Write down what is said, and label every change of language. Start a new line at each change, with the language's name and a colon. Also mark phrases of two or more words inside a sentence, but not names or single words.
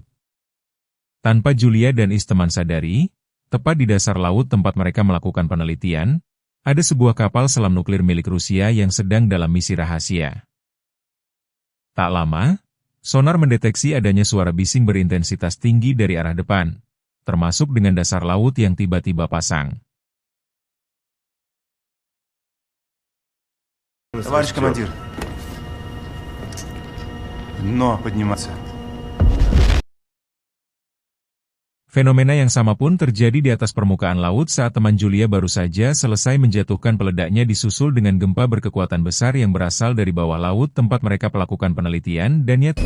Indonesian: Tanpa Julia dan teman sadari, tepat di dasar laut tempat mereka melakukan penelitian, ada sebuah kapal selam nuklir milik Rusia yang sedang dalam misi rahasia. Tak lama, sonar mendeteksi adanya suara bising berintensitas tinggi dari arah depan, termasuk dengan dasar laut yang tiba-tiba pasang.
Russian: Товарищ командир, дно подниматься.
Indonesian: Fenomena yang sama pun terjadi di atas permukaan laut saat teman Julia baru saja selesai menjatuhkan peledaknya disusul dengan gempa berkekuatan besar yang berasal dari bawah laut tempat mereka melakukan penelitian dan